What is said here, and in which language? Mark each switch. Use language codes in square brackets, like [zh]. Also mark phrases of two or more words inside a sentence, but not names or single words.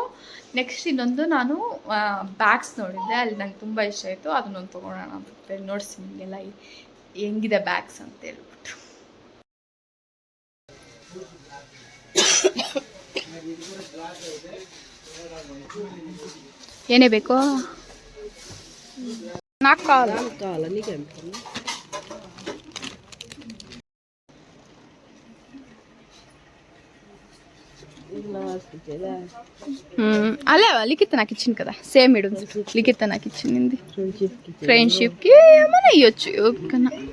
[kn] ನೆಕ್ಸ್ಟ್ ಇನ್ನೊಂದು ನಾನು ಬ್ಯಾಗ್ಸ್ ನೋಡಿದ್ದೆ, ಅಲ್ಲಿ ನಂಗೆ ತುಂಬ ಇಷ್ಟ ಆಯಿತು, ಅದನ್ನೊಂದು ತೊಗೊಳೋಣ ಅಂತ ನೋಡಿಸಿ ನಿಮಗೆಲ್ಲ ಹೆಂಗಿದೆ ಬ್ಯಾಗ್ಸ್ ಅಂತ ಹೇಳ್ಬಿಟ್ಟು. ಏನೇ ಬೇಕು? 4 ಕಾಲು. [te] అలా లిఖిత నాకు ఇచ్చింది కదా, సేమ్ ఇడు లిఖిత నాకు ఇచ్చింది. ఫ్రెండ్షిప్కి ఏమైనా ఇవ్వచ్చు కన్నా.